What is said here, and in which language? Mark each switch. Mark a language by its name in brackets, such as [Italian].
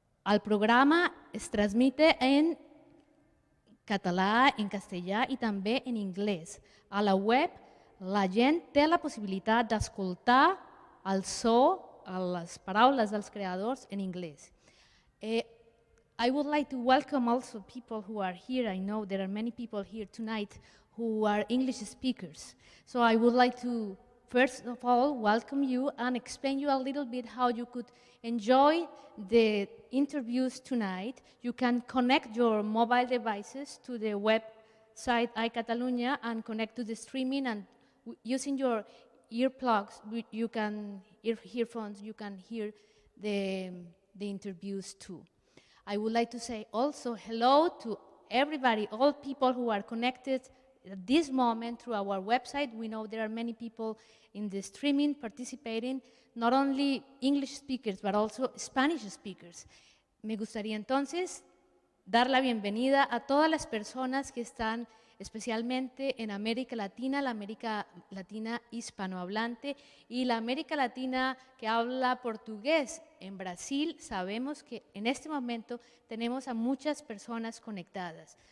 [Catalan] El programa es transmite en català, en castellà i també en anglès. A la web la gent té la possibilitat d'escoltar el so, les paraules dels creadors en anglès. [English] I would like to welcome also people who are here. I know there are many people here tonight who are English speakers. So I would like to, first of all, welcome you and explain you a little bit how you could enjoy the interviews tonight. You can connect your mobile devices to the website iCatalunya and connect to the streaming, and using your earplugs, earphones, you can hear the interviews too. I would like to say also hello to everybody, all people who are connected at this moment through our website. We know there are many people in the streaming participating, not only English speakers, but also Spanish speakers. [Spanish] Me gustaría entonces dar la bienvenida a todas las personas que están especialmente en América Latina, la América Latina hispanohablante y la América Latina que habla portugués. En Brasil sabemos que en este momento tenemos a muchas personas conectadas.